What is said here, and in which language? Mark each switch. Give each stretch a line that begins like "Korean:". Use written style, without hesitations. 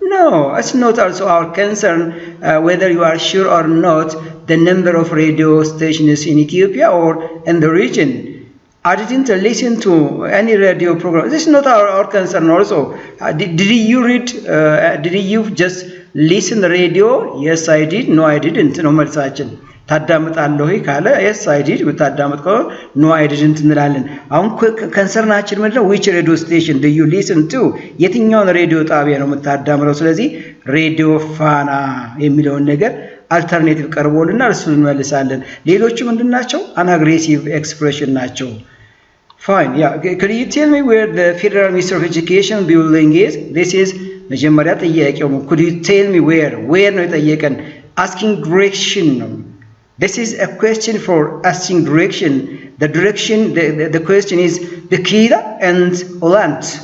English: No, it's not also our concern whether you are sure or not the number of radio stations in Ethiopia or in the region. I didn't listen to any radio program. This is not our concern also. Did you read, did you just listen the radio? Yes, I did. No, I didn't.
Amharic: No, መልሳችን ታዳምጣለህ ወይ ካለ
English: yes I did
Amharic: ብታዳምጥ ከሆነ
English: no I didn't
Amharic: እንላለን። አሁን ኮንሰርናችን ምንድነው?
English: which radio station do you listen to?
Amharic: የትኛውን ሬዲዮ ጣቢያ ነው የምታዳምጠው? ስለዚህ ሬዲዮ ፋና የሚለውን ነገር አልተርኔቲቭ ቀርቦልና እሱን እንመልሳለን። ሌሎቹ ምንድናቸው? አናግሬሲቭ ኤክስፕሬሽን ናቸው። Fine.
English: Yeah. Could you tell me where the Federal Ministry of Education building is? This is
Amharic: መጀመሪያ ጥያቄው ነው።
English: Could you tell me where
Amharic: ነው የጠየቀን?
English: Asking direction. This is a question for asking direction. The direction, the question is Bikila and Oland.